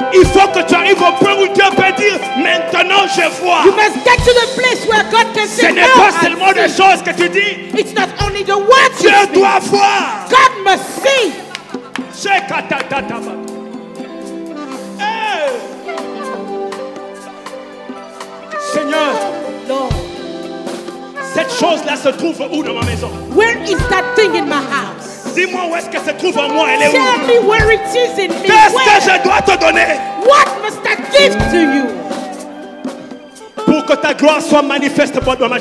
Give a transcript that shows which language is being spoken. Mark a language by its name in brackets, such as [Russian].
[French] Il faut que tu arrives au point où Dieu peut dire, maintenant je vois. [English] You must get to the place where God can [French] Ce [English] say, [French] n'est [English] now [French] pas [English] I [French] seulement des [English] see. [French] choses que tu dis. [English] It's not only the words you [French] Dieu [English] speak. [French] doit voir. [English] God must see. Shekatatataba. Hey. [French] Seigneur, [English] Lord, [French] cette chose-là se trouve où dans ma maison? [English] where is that thing in my house? [French] Dis-moi où est-ce que se trouve en moi, elle est [English] Tell [French] où? [English] me where it is in me. [French] Qu'est-ce que [English] Where? [French] je dois te donner [English] What must I give to you [French] pour que ta gloire soit manifeste dans ma